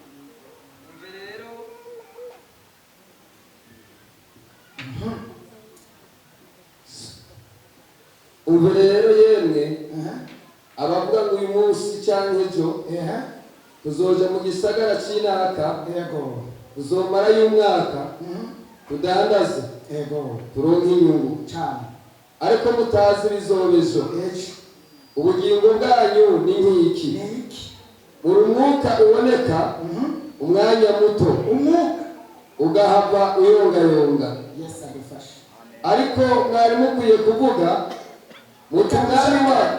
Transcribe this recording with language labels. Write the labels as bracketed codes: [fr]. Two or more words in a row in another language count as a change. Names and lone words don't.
[rn] Ubu rero yemwe abavuga ngo uyu munsi cyangwa ejo tuzoja mu gisagara cy'inaka Yego. tuzomara y'umwaka tudandaze turonke inyungu Cyane. ariko mutazi bizobejo Ejo. ubugingo bwanyu ni nk'iki Niki. buri mwuka uboneka umwanya muto Umwuka. ugahava uyongayonga Yesu adufashe. ariko mwari mukwiye kuvuga mutungani wa